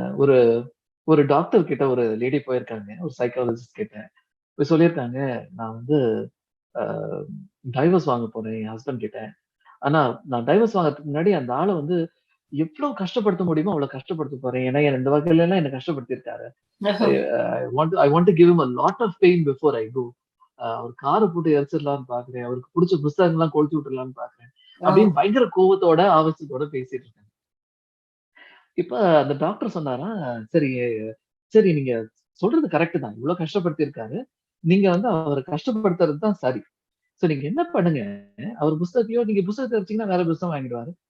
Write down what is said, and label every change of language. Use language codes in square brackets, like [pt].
[ta] ஒரு ஒரு டாக்டர் கிட்ட ஒரு லேடி போயிருக்காங்க, ஒரு சைக்காலஜிஸ்ட் கிட்ட போய் சொல்லியிருக்காங்க, நான் வந்து டைவர்ஸ் வாங்க போறேன் என் ஹஸ்பண்ட் கிட்ட. ஆனா நான் டைவர்ஸ் வாங்குறதுக்கு முன்னாடி அந்த ஆள வந்து எவ்வளவு கஷ்டப்படுத்த முடியுமோ அவ்வளவு கஷ்டப்படுத்த போறேன். ஏன்னா இந்த வகையில எல்லாம் என்ன கஷ்டப்படுத்தியிருக்காரு. ஓஹோ! [en] I want to give him a lot of pain before I go. [ta] அவர் காரை போட்டு எரிச்சிடலாம்னு பாக்குறேன். அவருக்கு பிடிச்ச புஸ்தகங்கள் எல்லாம் கொளுத்தி விட்டுடலாம்னு பாக்குறேன். ஓ! அப்படின்னு பயங்கர கோவத்தோட ஆவேசத்தோட பேசிட்டு இருக்காங்க. இப்ப அந்த டாக்டர் சொன்னாரா, சரி சரி நீங்க சொல்றது கரெக்ட் தான். இவ்வளவு கஷ்டப்படுத்தி இருக்காரு. நீங்க வந்து அவரை கஷ்டப்படுத்துறது தான் சரி. சோ நீங்க என்ன பண்ணுங்க, அவர் புஸ்தகத்தையோ நீங்க புஸ்தகத்த எரிச்சீங்கன்னா வேற புஸ்தகம் வாங்கிடுவாரு.